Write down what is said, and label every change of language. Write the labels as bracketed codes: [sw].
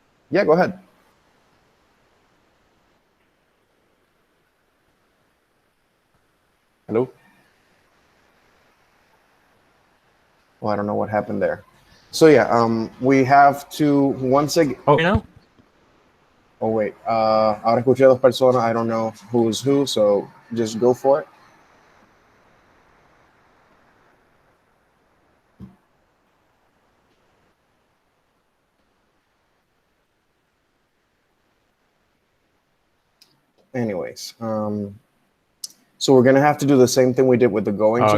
[en] Yeah, go ahead. Hello? Well, I don't know what happened there. So yeah, we have to once again. Oh, you know? [es] Oh wait, ahora escuché a 2 personas. [en] I don't know who's who, so just go for it. Anyways, so we're gonna have to do the same thing we did with the going to.